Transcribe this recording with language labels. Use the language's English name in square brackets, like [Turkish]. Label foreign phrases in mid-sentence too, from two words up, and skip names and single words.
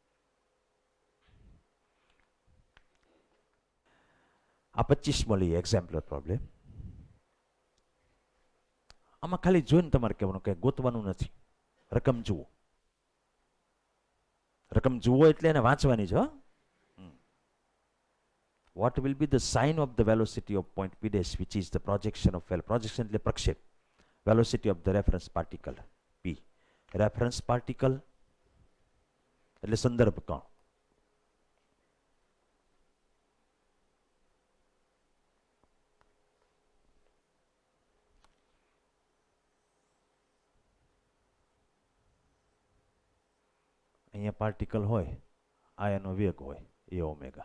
[Gujarati] આ 25 મળી [English] exemplar problem. [Gujarati] આમાં ખાલી જોઈને તમારે કહેવાનું કે ગોતવાનું નથી, રકમ જુઓ. રકમ જુઓ એટલે એને વાંચવાની છે. [English] What will be the sign of the velocity of point P dash, which is the projection of projection [Gujarati] એટલે પ્રક્ષેપ, [English] velocity of the reference particle P. Reference particle [Gujarati] એટલે સંદર્ભ કણ. અહીંયા પાર્ટિકલ હોય, આ એનો વેગ હોય એ ઓમેગા.